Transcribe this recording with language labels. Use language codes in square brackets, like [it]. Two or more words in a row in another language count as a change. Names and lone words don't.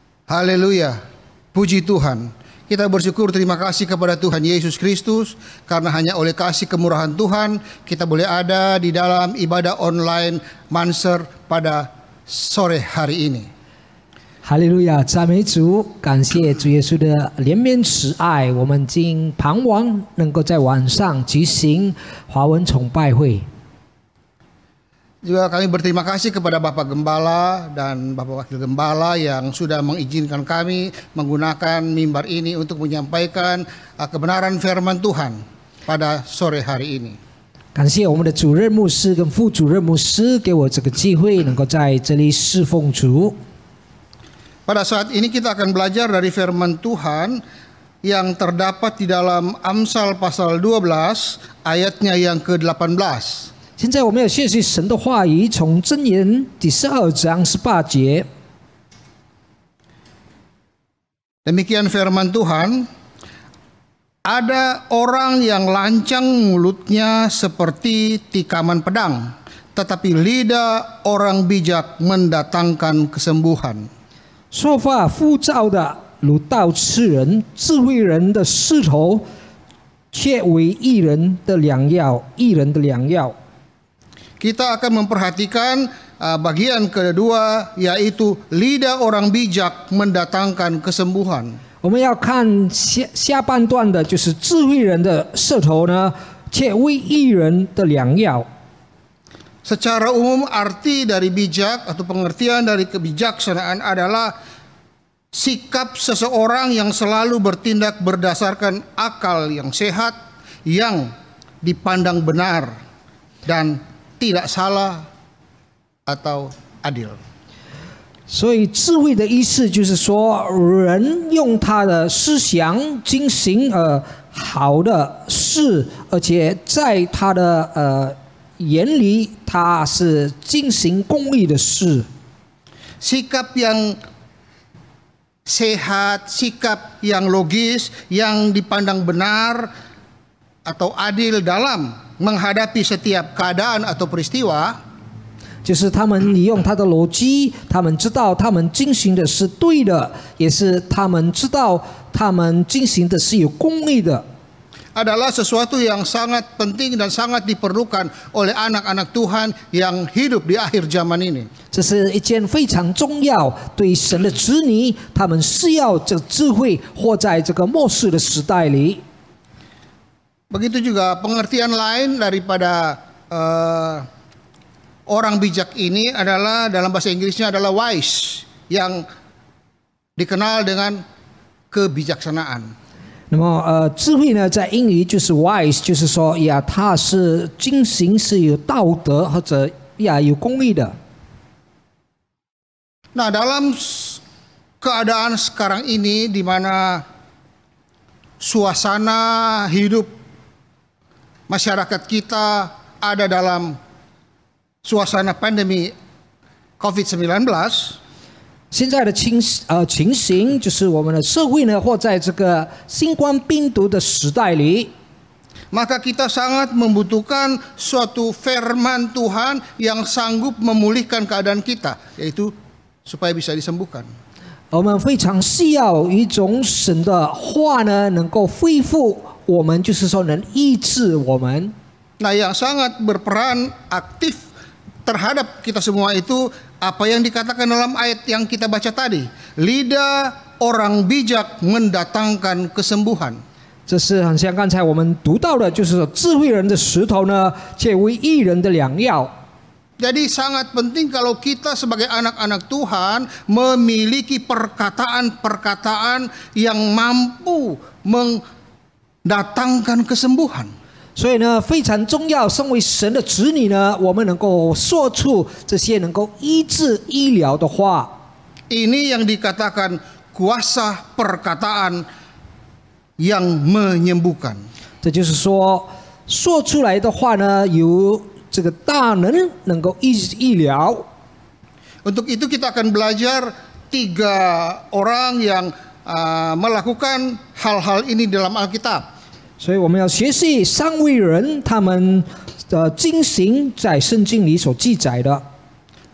[id] Haleluya, puji Tuhan. Kita bersyukur, terima kasih kepada Tuhan Yesus Kristus, karena hanya oleh kasih kemurahan Tuhan kita boleh ada di dalam ibadah online Manser pada sore hari ini. [zh] 哈利路亚，赞美主，感谢主耶稣的怜悯慈爱。我们今盼望能够在晚上举行华文崇拜会。 [id] Juga kami berterima kasih kepada Bapak Gembala dan Bapak Wakil Gembala yang sudah mengizinkan kami menggunakan mimbar ini untuk menyampaikan kebenaran firman Tuhan pada sore hari ini. [zh] 感谢我们的主任牧师跟副主任牧师给我这个机会，能够在这里侍奉主。 [id] Pada saat ini kita akan belajar dari firman Tuhan yang terdapat di dalam Amsal pasal 12 ayatnya yang ke-18. [zh] 现在我们要学习神的话语，从箴言第12章18节。 [id] Demikian firman Tuhan, ada orang yang lancang mulutnya seperti tikaman pedang, tetapi lidah orang bijak mendatangkan kesembuhan. [zh] 说话浮躁的如刀刺人，智慧人的势头却为义人的良药，义人的良药。 [id] Kita akan memperhatikan bagian kedua, yaitu lidah orang bijak mendatangkan kesembuhan. [zh] 我们要看下半段的，就是智慧人的舌头呢，却为义人的良药。 [id] Secara umum arti dari bijak atau pengertian dari kebijaksanaan adalah sikap seseorang yang selalu bertindak berdasarkan akal yang sehat, yang dipandang benar dan tidak salah atau adil. [zh] 所以智慧的意思就是说，人用他的思想进行好的事，而且在他的眼里，他是进行公义的事。 [id] Sikap yang sehat, sikap yang logis, yang dipandang benar atau adil dalam menghadapi setiap keadaan atau peristiwa, [zh] 就是他们利用他的逻辑，他们知道他们进行的是对的，也是他们知道他们进行的是有公义的。 [id] adalah sesuatu yang sangat penting dan sangat diperlukan oleh anak-anak Tuhan yang hidup di akhir zaman ini. [zh] 这是一件非常重要，对神的子女，他们是要这智慧活在这个末世的时代里。 [id] Begitu juga pengertian lain daripada orang bijak ini adalah dalam bahasa Inggrisnya adalah wise, yang dikenal dengan kebijaksanaan. [zh] 那么智慧呢，在英语就是 wise， 就是说呀，它是进行是有道德或者呀有公义的。 [id] Nah, dalam keadaan sekarang ini di mana suasana hidup masyarakat kita ada dalam suasana pandemi COVID-19, [zh] 现在的情形就是我们的社会呢，或在这个新冠病毒的时代里， [id] maka kita sangat membutuhkan suatu firman Tuhan yang sanggup memulihkan keadaan kita, yaitu supaya bisa disembuhkan. [zh] 我们非常需要一种神的话呢，能够恢复我们，就是说能医治我们。 [id] Nah, yang sangat berperan aktif terhadap kita semua itu apa yang dikatakan dalam ayat yang kita baca tadi, lidah orang bijak mendatangkan kesembuhan. [zh] 这是很像刚才我们读到的，就是说智慧人的石头呢，却为义人的良药。 [id] Jadi sangat penting kalau kita sebagai anak-anak Tuhan memiliki perkataan-perkataan yang mampu mendatangkan kesembuhan. [zh] 所以呢，非常重要。身为神的子女呢，我们能够说出这些能够医治、医疗的话。 [id] Ini yang dikatakan kuasa perkataan yang menyembuhkan. [zh] 这就是说，说出来的话呢，有这个大能够医疗。 [id] Untuk itu kita akan belajar 3 orang yang melakukan hal-hal ini dalam Alkitab. [zh] 所以我们要学习3位人他们的经行在圣经里所记载的。